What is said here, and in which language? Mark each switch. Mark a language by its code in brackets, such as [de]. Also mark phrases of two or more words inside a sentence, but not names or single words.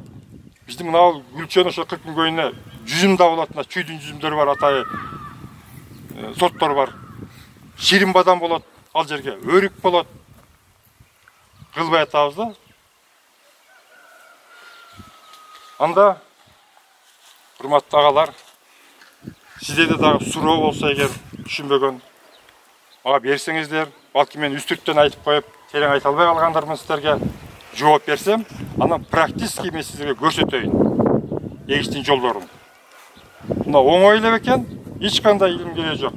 [ky] Биздин мына Күлчөнүн ошо 40 күнгөйүнө жүзүм да болот, мына чүйдүн жүзүмдөрү бар, атайы сорттор бар. Ширин бадам болот, ал жерге өрүк болот. Кылбай атабыз да. Анда урматтуу агалар, Сіздерде дағы суроо болса егер түшүнбөгөн мага берсеңиздер, балки мен үстүрттөн айтып коюп, терең айта албай калгандармын сиздерге жооп берсем, анан практически мен сиздерге көрсөтөйүн эгиштин жолдорун. Мына оңой эле бекен, эч кандай илим кереги жок.